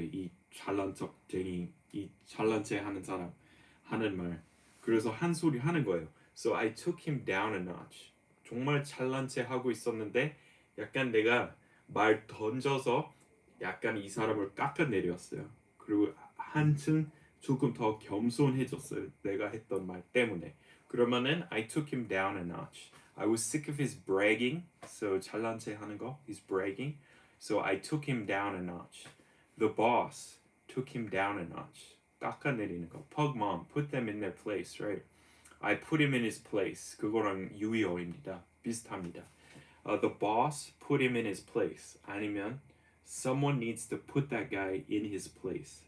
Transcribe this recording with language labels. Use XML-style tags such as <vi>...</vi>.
<ko>이 잘난 척쟁이, 이 잘난 체 하는 사람 하는 말. 그래서 한 소리 하는 거예요.</ko> <en>So I took him down a notch.</en> <ko>정말 잘난 체 하고 있었는데 약간 내가 말 던져서 약간 이 사람을 깎아내렸어요. 그리고 한층 조금 더 겸손해졌어요. 내가 했던 말 때문에. 그러면은</ko> <en>I took him down a notch. I was sick of his bragging.</en> <ko>So 잘난 체 하는 거,</ko> <en>he's bragging. So I took him down a notch. The boss took him down a notch.</en> <ko>깎아내리는 거.</ko> <en>Pug mom, put them in their place, right? I put him in his place.</en> <ko>그거랑 유의어입니다. 비슷합니다.</ko> <en>The boss put him in his place.</en> <ko>아니면</ko> <en>someone needs to put that guy in his place.</en>